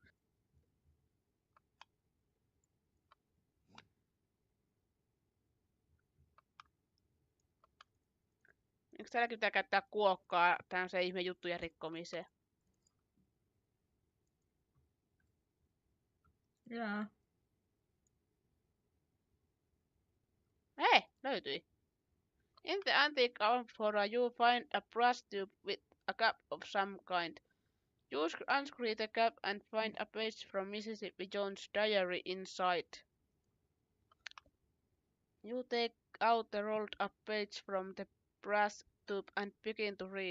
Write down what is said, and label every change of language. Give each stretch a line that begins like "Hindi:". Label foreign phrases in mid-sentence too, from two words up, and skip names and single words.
Finnish: Eikö täälläkin pitää käyttää kuokkaa tämmöiseen ihme juttujen rikkomiseen? Jaa. Hei, löytyi.
English: In the antique amphora you find a brass tube with a cap of some kind. You unscrew the cap and find a page from Mississippi Jones' diary inside. You take out the rolled up page from the brass tube and begin to read.